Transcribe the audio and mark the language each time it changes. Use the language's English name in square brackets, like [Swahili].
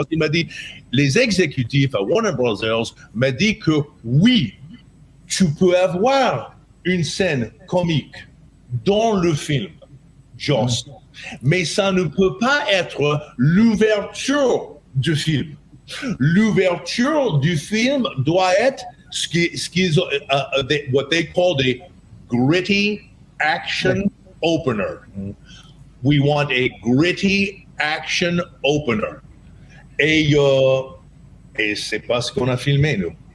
[French] Il m'a dit, les exécutifs à Warner Brothers m'a dit que oui, tu peux avoir une scène comique dans le film, Joss, mais ça ne peut pas être l'ouverture du film. L'ouverture du film doit être ce qu'ils [English] what they call the gritty action opener. We want a gritty action opener. [French] Et c'est pas ce qu'on a filmé, nous.